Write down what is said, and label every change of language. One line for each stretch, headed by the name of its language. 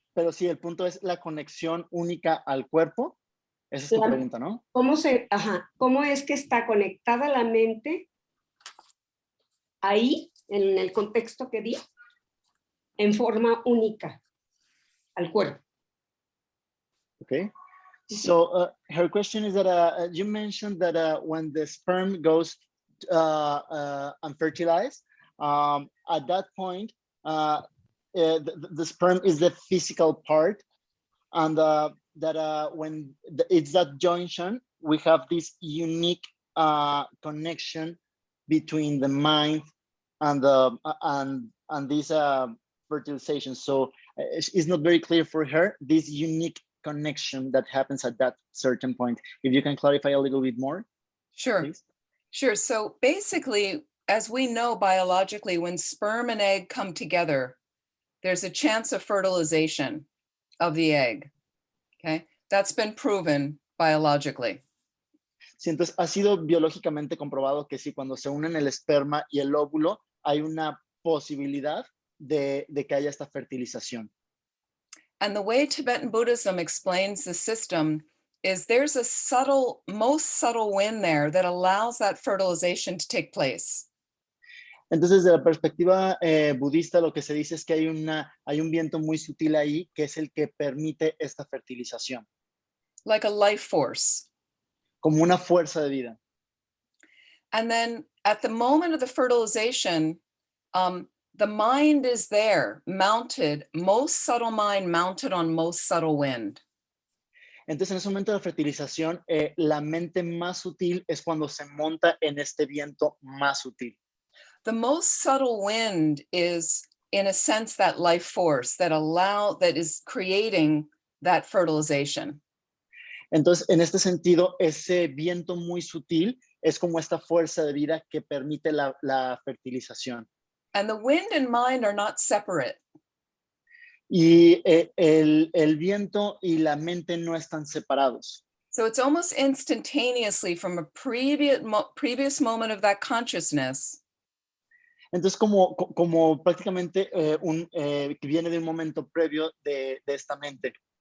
Spanish: Pero sí, el punto es la conexión única al cuerpo. Esa es tu pregunta, ¿no? ¿Cómo es que está conectada la mente ahí, en el contexto que di, en forma única al cuerpo?
English: Okay. So her question is that you mentioned that when the sperm goes and fertilized, at that point, the sperm is the physical part, and that when it's that junction, we have this unique connection between the mind and this fertilization. So it's not very clear for her, this unique connection that happens at that certain point. If you can clarify a little bit more. Sure. Please. Sure. So basically, as we know biologically, when sperm and egg come together, there's a chance of fertilization of the egg. Okay. That's been proven biologically.
Spanish: Sí, entonces ha sido biológicamente comprobado que sí, cuando se unen el esperma y el óvulo, hay una posibilidad de que haya esta fertilización.
English: And the way Tibetan Buddhism explains the system is there's a subtle, most subtle wind there that allows that fertilization to take place.
Spanish: Entonces, desde la perspectiva budista, lo que se dice es que hay un viento muy sutil ahí, que es el que permite esta fertilización.
English: Like a life force.
Spanish: Como una fuerza de vida.
English: And then at the moment of the fertilization, the mind is there, mounted, most subtle mind mounted on most subtle wind.
Spanish: Entonces, en ese momento de la fertilización, la mente más sutil es cuando se monta en este viento más sutil.
English: The most subtle wind is, in a sense, that life force that is creating that fertilization.
Spanish: Entonces, en este sentido, ese viento muy sutil es como esta fuerza de vida que permite la fertilización.
English: And the wind and mind are not separate.
Spanish: Y el viento y la mente no están separados.
English: So it's almost instantaneously from a previous moment of that consciousness.
Spanish: Entonces, como prácticamente que viene de un momento previo de esta mente.